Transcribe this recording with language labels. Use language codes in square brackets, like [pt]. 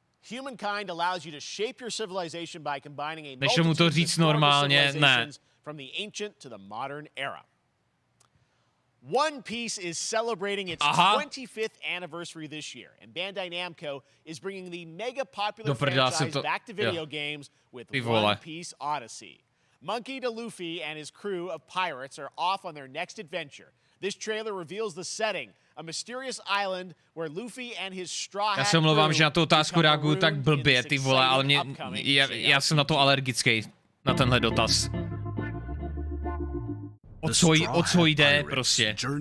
[en] Humankind allows you to shape your civilization by combining a [cs] Než mu to říct normálně, ne. [en] From the ancient to the modern era. One Piece is celebrating its 25th anniversary this year, and Bandai Namco is bringing the mega popular franchise back to video games with One Piece Odyssey. Monkey D. Luffy and his crew of pirates are off on their next adventure. This trailer reveals the setting, a mysterious island where Luffy and his straw hat. [cs] Já se omlouvám, že na tu otázku reaguju tak blbě, ty vole, ale já jsem na to alergický, na tenhle dotaz. O co jde, prostě.